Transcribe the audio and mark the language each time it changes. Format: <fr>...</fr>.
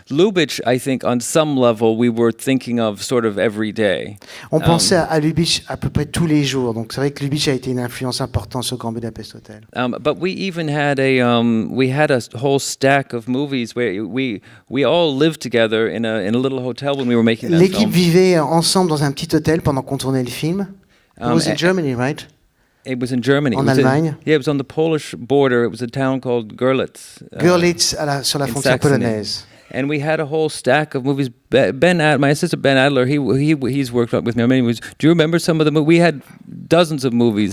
<en>Lubitsch, I think, on some level, we were thinking of sort of every day.</en> <fr>On pensait à Lubitsch à peu près tous les jours. Donc c'est vrai que Lubitsch a été une influence importante sur Grand Budapest Hotel.</fr> <en>But we even had a whole stack of movies where we all lived together in a little hotel when we were making that</en> <fr>L'équipe vivait ensemble dans un petit hôtel pendant qu'on tournait le film.</fr> <en>It was in Germany, right? It was in Germany.</en> <fr>En Allemagne.</fr> <en>It was on the Polish border. It was a town called Görlitz.</en> <fr>Görlitz, sur la</fr> <en>in</en> <fr>frontière</fr> <en>Saxony.</en> <fr>polonaise.</fr> <en>And we had a whole stack of movies. My assistant Ben Adler, he's worked with me on many movies. Do you remember some of the movies? We had dozens of movies</en>